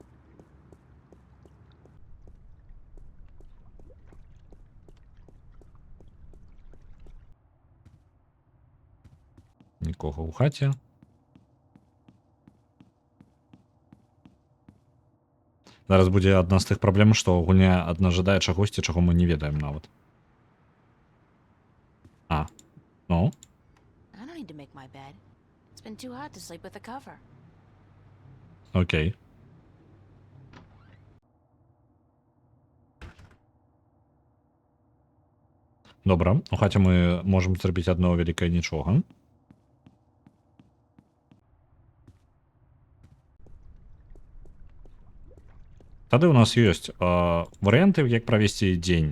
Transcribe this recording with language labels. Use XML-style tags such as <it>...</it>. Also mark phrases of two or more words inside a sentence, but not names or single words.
<be>Нікога ў хаце. Зараз будзе адна з тых праблем, што гульня адна жадае чагосьці, чаго мы не ведаем нават. Ну?</be> <en>I don't need to make my bed. It's been too hot to sleep with a cover.</en> <be>Окей. Добра, у хаце мы можам зрабіць адно вялікае нічога. Тады у нас ёсць варыянты, як правесці дзень.</be>